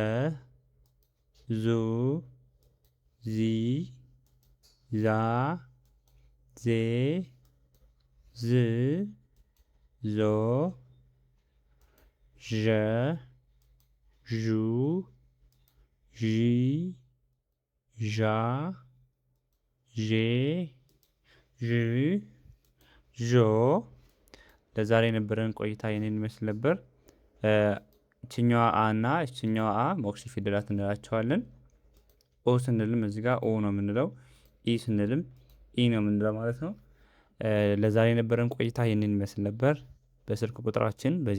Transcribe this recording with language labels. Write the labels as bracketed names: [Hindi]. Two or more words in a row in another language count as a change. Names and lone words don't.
[Amharic] ዙ ዚ ዛ ዜ ዝ ዞ ዠ ዡ ዢ ዣ ዤ ዥ ዦ። ለዛሬ የነበረን ቆይታ ይህንን ይመስል ነበር። እችኛዋ አ እና እችኛዋ አ ሞክሼ ፊደላት እንላቸዋለን። ኦ ስንልም እዚህ ጋር ኦ ነው የምንለው። ኢ ስንልም ኢ ነው የምንለው ማለት ነው። ለዛሬ የነበረን ቆይታ ይህንን ይመስል ነበር። በስልክ ቁጥራችን